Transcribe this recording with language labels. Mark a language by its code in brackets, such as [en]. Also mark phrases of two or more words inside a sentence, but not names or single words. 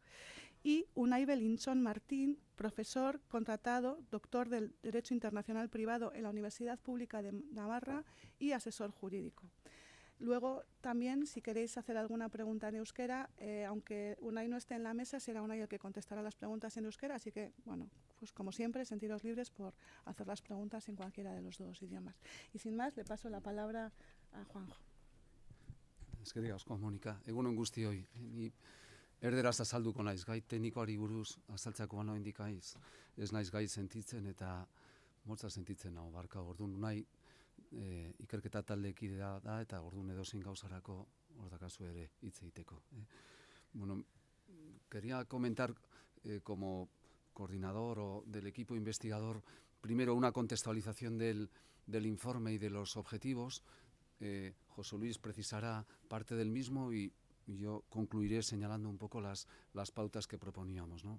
[es] Y Unai Belinchón Martín, profesor contratado, doctor del Derecho Internacional Privado en la Universidad Pública de Navarra y asesor jurídico. Luego, también, si queréis hacer alguna pregunta en euskera, aunque Unai no esté en la mesa, será Unai el que contestará las preguntas en euskera, así que, bueno, pues como siempre, sentiros libres por hacer las preguntas en cualquiera de los dos idiomas. Y sin más, le paso la palabra a Juanjo. [eu] Eskerrik asko, Monika. Egunon guztioi. Ni erderaz azalduko naiz, gai teknikoari buruz azaltzako oraindik ez naiz gai sentitzen eta motza sentitzen hau barka. Orduan Unai ikerketa taldekidea da eta orduan edozein gauzarako hor dakazu ere hitz egiteko. [es] Bueno, quería comentar como coordinador o del equipo investigador primero una contextualización del informe y de los objetivos. José Luis precisará parte del mismo y yo concluiré señalando un poco las pautas que proponíamos, ¿no?